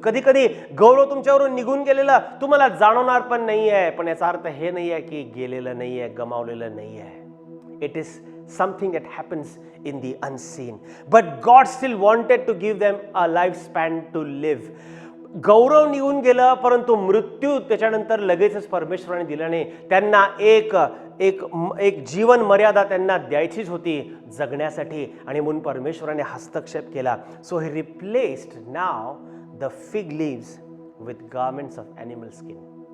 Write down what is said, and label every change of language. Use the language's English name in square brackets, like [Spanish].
[Marathi] कधी कधी गौरव तुमच्यावरून निघून गेलेलं तुम्हाला जाणवणार पण नाही आहे, पण याचा अर्थ हे नाही आहे की गेलेलं नाही आहे, गमावलेलं नाही आहे. [English] It is something that happens in the unseen, but God still wanted to give them a lifespan to live. [Marathi] गौरव निघून गेलं, परंतु मृत्यू त्याच्यानंतर लगेचच परमेश्वराने दिल्याने त्यांना एक जीवन मर्यादा त्यांना द्यायचीच होती जगण्यासाठी, आणि म्हणून परमेश्वराने हस्तक्षेप केला. [English] So he replaced now the fig leaves with garments of animal skin.